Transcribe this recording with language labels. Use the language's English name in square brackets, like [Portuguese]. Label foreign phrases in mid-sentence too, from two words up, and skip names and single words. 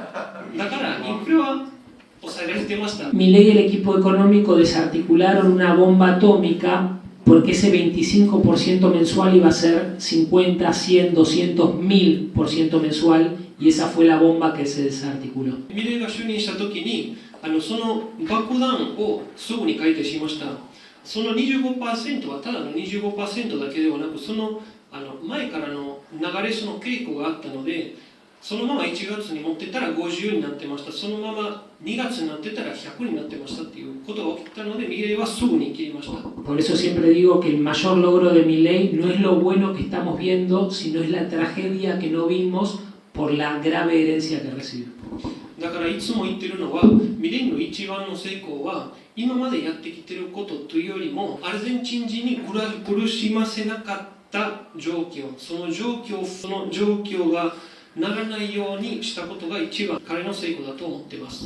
[Japanese] だからインフレは抑えられてました。 [Spanish] Milei y el equipo económico desarticularon una bomba atómica porque ese 25% mensual iba a ser 50, 100, 200, 1000% mensual, y esa fue la bomba que se desarticuló. [Japanese] ミレイが就任した時にその爆弾をすぐに解体しました。その 25% はただの 25% だけではなく、その前からの流れその傾向があったので、そのまま1月に持ってたら50になってました。そのまま2月になってたら100になってましたっていうことが起きたので、ミレイはすぐに切りました。 [Spanish] Por eso siempre digo que el mayor logro de Milei no es lo bueno que estamos viendo, sino es la tragedia que no vimos por la grave herencia que recibió. [Japanese] だからいつも言ってるのは、ミレイの一番の成功は今までやってきてることというよりも、アルゼンチン人に苦しませなかった状況、その状況がならないようにしたことが一番彼の成功だと思っています。